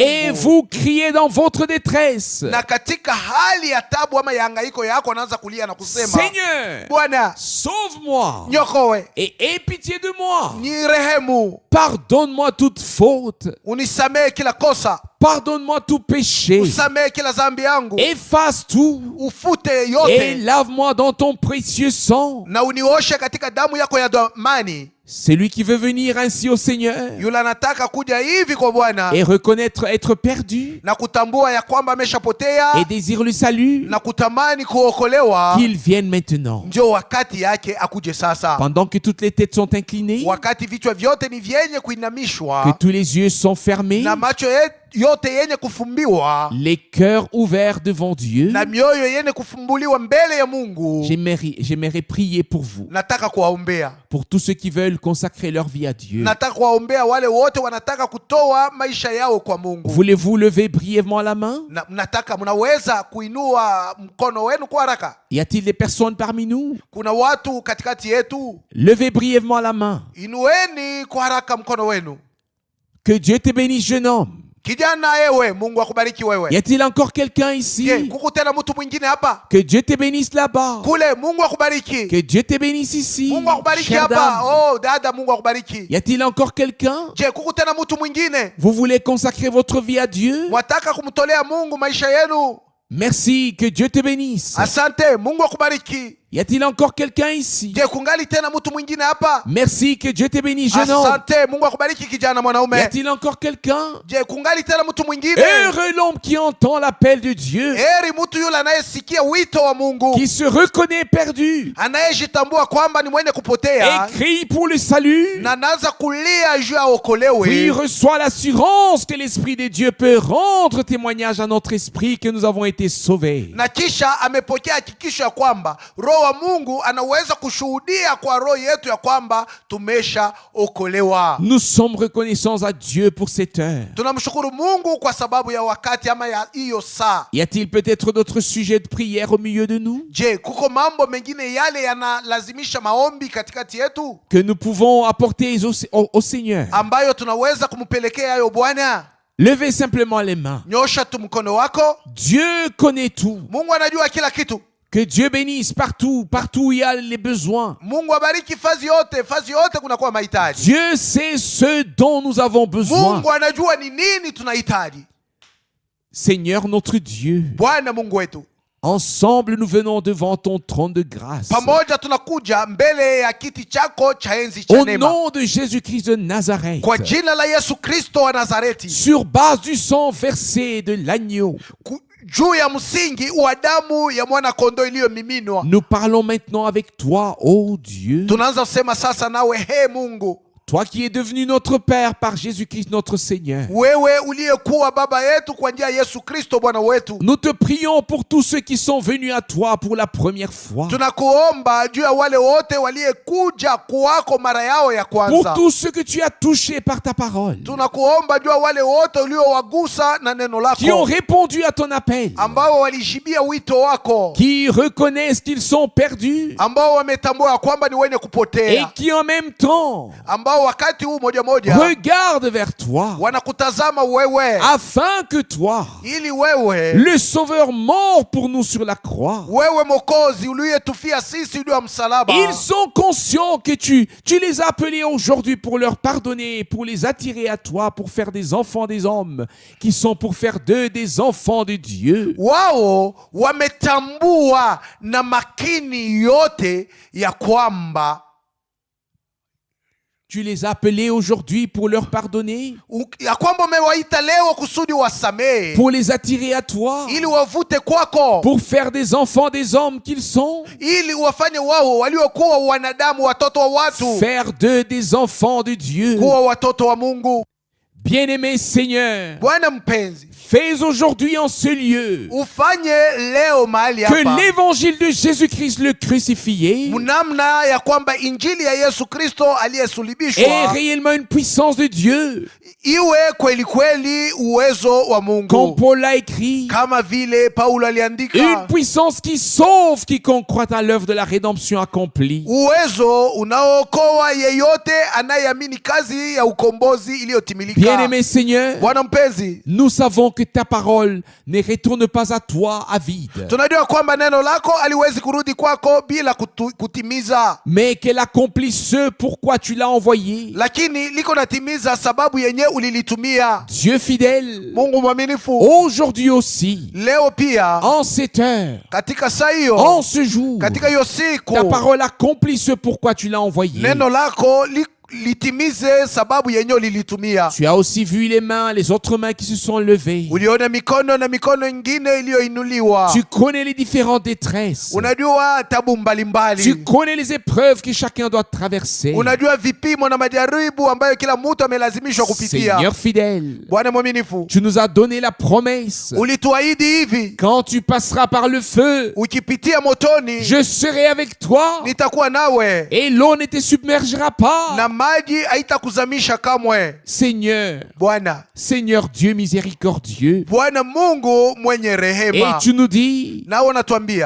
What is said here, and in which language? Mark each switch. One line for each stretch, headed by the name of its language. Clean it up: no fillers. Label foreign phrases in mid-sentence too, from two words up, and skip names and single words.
French: et
Swahili: Mungu.
French: vous criez dans votre détresse,
Swahili: Na katika hali ya tabu ama ya hangaiko yako anaanza kulia na kusema,
French: Seigneur,
Swahili: Bwana
French: sauve-moi
Swahili: nyokowe,
French: et aie pitié de moi.
Swahili: nirehemu,
French: Pardonne-moi toute faute,
Swahili: unisamehe kila kosa,
French: pardonne-moi tout péché,
Swahili: usamehe kila dhambi yangu,
French: efface tout
Swahili: ufute
French: et
Swahili: yote
French: lave-moi dans ton précieux sang.
Swahili: na unioshe katika damu yako ya dhamani.
French: Celui qui veut venir ainsi au Seigneur
Swahili: Yule anataka kuja hivi kwa Bwana
French: et reconnaître être perdu
Swahili: na kutambua ya kwamba ameshapotea
French: et désire le salut,
Swahili: na kutamani kuokolewa,
French: qu'il vienne maintenant.
Swahili: ndio wakati yake akuje sasa.
French: Pendant que toutes les têtes sont inclinées,
Swahili: Wakati vichwa vyote ni vyenye
French: que
Swahili: kuinamishwa
French: tous les yeux sont fermés,
Swahili: na macho yote yenye kufumbiwa
French: les cœurs ouverts devant Dieu,
Swahili: na mioyo yenye kufumbuliwa mbele ya Mungu,
French: j'aimerais prier pour vous,
Swahili: nataka kuwaombea.
French: pour tous ceux qui veulent consacrer leur vie à Dieu.
Swahili: Nataka kuwaombea wale wote wanataka kutoa maisha yao kwa Mungu.
French: Voulez-vous lever brièvement la main?
Swahili: Na mnaweza kuinua mkono wenu kwa haraka.
French: Y a-t-il des personnes parmi nous?
Swahili: Kuna watu katikati yetu,
French: Levez brièvement la main.
Swahili: inueni kwa haraka mkono wenu.
French: Que Dieu te bénisse, jeune homme.
Swahili: Kijana ewe, Mungu akubariki
French: Y
Swahili: wewe.
French: a-t-il encore quelqu'un ici?
Swahili: Je, kuku tena mtu mwingine hapa?
French: Que Dieu te bénisse là-bas.
Swahili: Kule, Mungu akubariki.
French: Que Dieu te bénisse ici.
Swahili: Mungu akubariki
French: Chère
Swahili: hapa.
French: dame.
Swahili: Oh, dada, Mungu akubariki.
French: Y a-t-il encore quelqu'un?
Swahili: Je, kuku tena mtu mwingine?
French: Vous voulez consacrer votre vie à Dieu?
Swahili: Wataka kumtolea Mungu maisha yenu?
French: Merci, que Dieu te bénisse.
Swahili: Asante, Mungu akubariki.
French: Y a-t-il encore quelqu'un ici?
Swahili: Je, kungali tena mtu mwingine hapa?
French: Merci, que Dieu te bénisse, jeune homme.
Swahili: Asante, Mungu akubariki kijana
French: Y
Swahili: mwanaume.
French: a-t-il encore quelqu'un?
Swahili: Je, kungali tena mtu mwingine?
French: Heureux l'homme qui entend l'appel de Dieu,
Swahili: Heri mtu yule anayesikia wito wa Mungu,
French: qui se reconnaît perdu
Swahili: anayejitambua kwamba ni mwenye kupotea
French: et crie pour le salut,
Swahili: na anaanza kulia juu ya
French: puis
Swahili: okolewe,
French: reçoit l'assurance que l'Esprit de Dieu peut rendre témoignage à notre esprit que nous avons été sauvés.
Swahili: na kisha amepokea hakikisho ya kwamba Roho wa Mungu anaweza kushuhudia kwa roho yetu ya kwamba tumeshaokolewa.
French: Nous sommes reconnaissants à Dieu pour cette heure.
Swahili: Tunamshukuru Mungu kwa sababu ya wakati ama ya hiyo saa.
French: Y a-t-il peut-être d'autres sujets de prière au milieu de nous
Swahili: Je, kuko mambo mengine yale yanalazimisha maombi katikati yetu
French: que nous pouvons apporter au Seigneur?
Swahili: ambayo tunaweza kumpelekea hayo Bwana?
French: Levez simplement les mains.
Swahili: Nyosha tu mkono wako.
French: Dieu connaît tout.
Swahili: Mungu anajua kila kitu.
French: Que Dieu bénisse partout où il y a les besoins.
Swahili: Mungu abariki fazi yote kunakuwa mahitaji.
French: Dieu sait ce dont nous avons besoin.
Swahili: Mungu anajua ni nini tunahitaji.
French: Seigneur notre Dieu,
Swahili: Bwana Mungu wetu,
French: ensemble nous venons devant ton trône de grâce.
Swahili: pamoja tunakuja mbele ya kiti chako cha enzi cha
French: Au
Swahili: neema,
French: nom de Jésus-Christ de Nazareth,
Swahili: kwa jina la Yesu Kristo wa Nazareti,
French: sur base du sang versé de l'agneau,
Swahili: juu ya msingi wa damu ya mwana kondoo iliyomiminwa.
French: nous parlons maintenant avec toi, ô Dieu.
Swahili: Tunaanza kusema sasa nawe, he Mungu,
French: toi qui es devenu notre Père par Jésus-Christ notre Seigneur.
Swahili: wewe uliyekuwa baba yetu kwa njia ya Yesu Kristo Bwana wetu,
French: Nous te prions pour tous ceux qui sont venus à toi pour la première fois.
Swahili: tunakuomba juu ya wale wote waliyekuja kwako mara yao ya
French: Pour
Swahili: kwanza.
French: tous ceux que tu as touchés par ta parole.
Swahili: Tunakuomba juu ya wale wote uliowagusa na neno
French: Qui ont
Swahili: lako,
French: répondu à ton appel.
Swahili: ambao walijibia wito wako,
French: Qui reconnaissent qu'ils sont perdus.
Swahili: ambao wametambua ya kwamba ni wenye
French: Et
Swahili: kupotea,
French: qui en même temps
Swahili: ambao wakati huu moja moja
French: regardent vers toi.
Swahili: wanakutazama wewe,
French: Afin que toi,
Swahili: ili wewe
French: le Sauveur mort pour nous sur la croix,
Swahili: wewe Mwokozi uliyetufia sisi juu ya msalaba,
French: ils sont conscients que tu les as appelés aujourd'hui pour leur pardonner, pour les attirer à toi, pour faire des enfants des hommes, qui sont pour faire d'eux des enfants de Dieu.
Swahili: wao wametambua na makini yote ya kwamba
French: Tu les as appelés aujourd'hui pour leur pardonner,
Swahili: ya kwamba umewaita leo kusudi wasamehe,
French: pour les attirer à toi,
Swahili: ili wavute kwako,
French: pour faire des enfants des hommes qu'ils sont,
Swahili: ili wafanye wao waliokuwa wanadamu, watoto wa watu,
French: faire d'eux des enfants de Dieu.
Swahili: kuwa watoto wa Mungu.
French: Bien-aimé Seigneur,
Swahili: Bwana mpenzi,
French: fais aujourd'hui en ce lieu
Swahili: ufanye leo mahali
French: que
Swahili: hapa
French: l'évangile de Jésus-Christ le crucifié
Swahili: mnamna ya kwamba injili ya Yesu Kristo
French: est
Swahili: aliyesulibishwa
French: réellement une puissance de Dieu.
Swahili: iwe kweli kweli uwezo wa Mungu,
French: Comme Paul l'a écrit,
Swahili: kama vile Paulo aliandika,
French: une puissance qui sauve quiconque croit à l'œuvre de la rédemption accomplie.
Swahili: uwezo unaookoa yeyote anayeamini kazi ya ukombozi iliyotimilika.
French: Bien-aimé Seigneur,
Swahili: Bwana mpenzi,
French: nous savons que ta parole ne retourne pas à toi à vide,
Swahili: tunajua kwamba neno lako aliwezi kurudi kwako bila kutimiza,
French: mais qu'elle accomplit ce pourquoi tu l'as envoyé.
Swahili: lakini liko natimiza sababu yenye ulilitumia.
French: Dieu fidèle,
Swahili: Mungu mwaminifu,
French: aujourd'hui aussi,
Swahili: leo pia
French: en cette heure,
Swahili: katika saa hiyo,
French: en ce jour,
Swahili: katika hiyo siku,
French: ta parole accomplit ce pourquoi tu l'as envoyé.
Swahili: neno lako litimize sababu yenye ulilitumia.
French: Tu as aussi vu les autres mains qui se sont levées.
Swahili: Uliona mikono na mikono ingine iliyoinuliwa.
French: Tu connais les différentes détresses.
Swahili: Unajua tabu mbalimbali.
French: Tu connais les épreuves que chacun doit traverser.
Swahili: Unajua vipimo na majaribu ambayo kila mtu amelazimishwa kupitia.
French: Seigneur fidèle,
Swahili: Bwana mwaminifu,
French: tu nous as donné la promesse.
Swahili: ulituahidi hivi,
French: Quand tu passeras par le feu,
Swahili: ukipitia motoni,
French: je serai avec toi
Swahili: nitakuwa nawe,
French: et l'eau ne te submergera pas.
Swahili: na maji haitakuzamisha kamwe.
French: Seigneur,
Swahili: Bwana,
French: Seigneur Dieu miséricordieux.
Swahili: Bwana Mungu mwenye
French: Et
Swahili: rehema,
French: tu nous dis,
Swahili: nao unatuambia